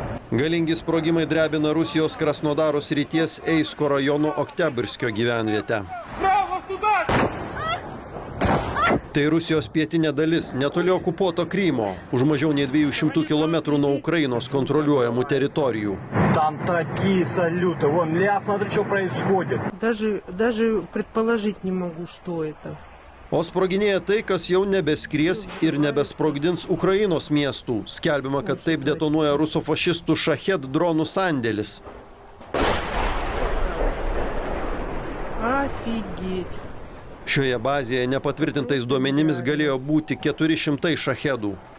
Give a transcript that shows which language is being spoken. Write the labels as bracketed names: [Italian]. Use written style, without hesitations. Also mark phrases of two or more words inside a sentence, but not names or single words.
[Lithuanian] Galingi sprogimai drebina Rusijos Krasnodaro srities Eisko rajono Oktябрьskio gyvenvietę. Tai Rusijos pietinė dalis, netoli okupuoto Krymo, už mažiau nei 200 km nuo Ukrainos kontroliuojamų teritorijų. [Russian] Там такие салюты, вон, я смотрю, что происходит. Даже предположить не могу, что это. [Lithuanian] O sproginėja tai, kas jau nebeskries ir nebesprogdins Ukrainos miestų. Skelbiama, kad taip detonuoja rusofašistų Šachet dronų sandėlis. [Russian] Офигеть. [Lithuanian] Šioje bazėje nepatvirtintais duomenimis galėjo būti 400 šachedų.